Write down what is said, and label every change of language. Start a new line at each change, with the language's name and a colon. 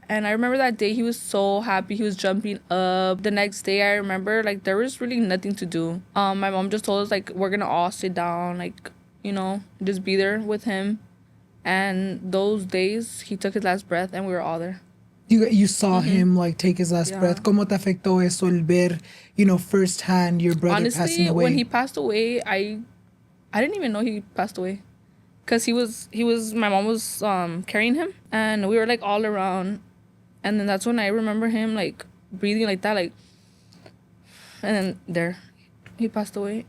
English: And I remember that day he was so happy. He was jumping up. The next day, I remember like there was really nothing to do. My mom just told us like we're gonna all sit down, like, you know, just be there with him. And those days, he took his last breath and we were all there. You saw him like take his last breath.
Spanish: ¿Cómo te afectó eso el ver,
English: you know, firsthand your brother Honestly, passing away? when he passed away, I didn't even know he passed away. Cause he was my mom was carrying him and we were like all around, and then that's when I remember him like breathing like that, like, and then there he passed away.